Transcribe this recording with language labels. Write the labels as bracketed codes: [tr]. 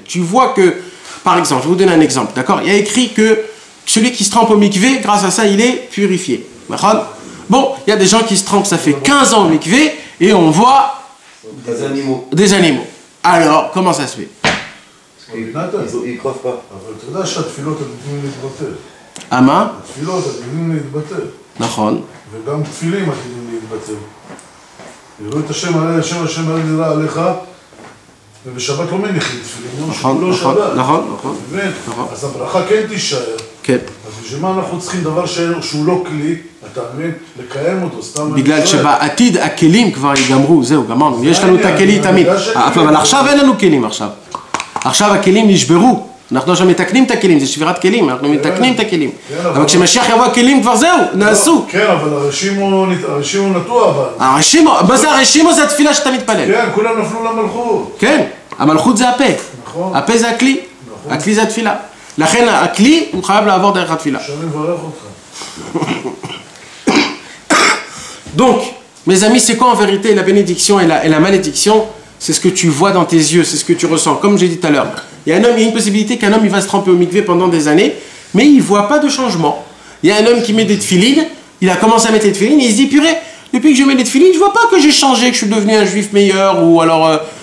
[fr] Tu vois que, par exemple, je vais vous donner un exemple, d'accord? Il y a écrit que celui qui se trempe au mikvé, grâce à ça, il est purifié. Bon, il y a des gens qui se trempent, ça fait 15 ans au mikvé, et on voit des animaux. Alors, comment ça se fait? Ils ne croient pas. [he] אבל אתה יודע שהתפילות נותנים להתבטל. Ama? התפילות נותנים להתבטל. נכון. וגם תפילים נותנים להתבטל. יראו את השם עלי, השם עלי יראה עליך, ובשבת לא מניחים תפילים. נכון, נכון. אז הברכה כן תישאר. כן. אז בשביל מה אנחנו צריכים דבר שהוא לא כלי, אתה מבין? לקיים אותו, סתם... בגלל שבעתיד הכלים כבר ייגמרו, זהו, גמרנו. יש לנו את הכלים תמיד. אבל עכשיו אין לנו כלים עכשיו. עכשיו הכלים נשברו. אנחנו עכשיו מתקנים את הכלים, זה שבירת כלים, אנחנו מתקנים את הכלים. אבל כשמשיח יבוא הכלים כבר זהו, נעשו. כן, אבל הרשימו נטוע אבל. הרשימו, מה זה הרשימו? זה התפילה שאתה מתפלל. כן, כולם נפלו למלכות. כן, המלכות זה הפה. נכון. הפה זה הכלי. הכלי זה התפילה. לכן הכלי הוא חייב לעבור דרך התפילה. שאני מברך אותך. [fr] Donc, mes amis, c'est quoi en vérité la bénédiction et la malédiction? C'est ce que tu vois dans tes yeux, c'est ce que tu ressens. Comme j'ai dit tout à l'heure, il y a une possibilité qu'un homme il va se tremper au mikvé pendant des années, mais il ne voit pas de changement. Il y a un homme qui met des tefilines, il a commencé à mettre les tefilines, et il se dit, purée, depuis que je mets les tefilines, je ne vois pas que j'ai changé, que je suis devenu un juif meilleur, ou alors...